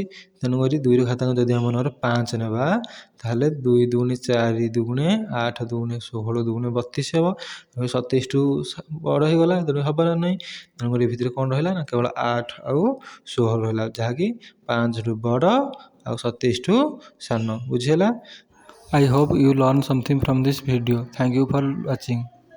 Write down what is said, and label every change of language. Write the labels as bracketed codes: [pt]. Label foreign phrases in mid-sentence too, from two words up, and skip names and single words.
[or] ତେଣୁକରି 2ର ଘାତାଙ୍କ ଯଦି ଆମ ମନରେ 5 ନେବା, ତାହେଲେ 2 ଦୁଗୁଣେ 4 ଦୁଗୁଣେ 8 ଦୁଗୁଣେ 16 ଦୁଗୁଣେ 32 ହେବ। 27ଠୁ ବଡ଼ ହେଇଗଲା, ତେଣୁ ହେବାର ନାହିଁ। ତେଣୁକରି ଏ ଭିତରେ କ'ଣ ରହିଲା ନା କେବଳ 8 ଆଉ 16 ରହିଲା, ଯାହାକି 5ଠୁ ବଡ଼ ଆଉ 27ଠୁ ସାନ। ବୁଝିହେଲା। [en] I hope you learn something from this video. Thank you for watching.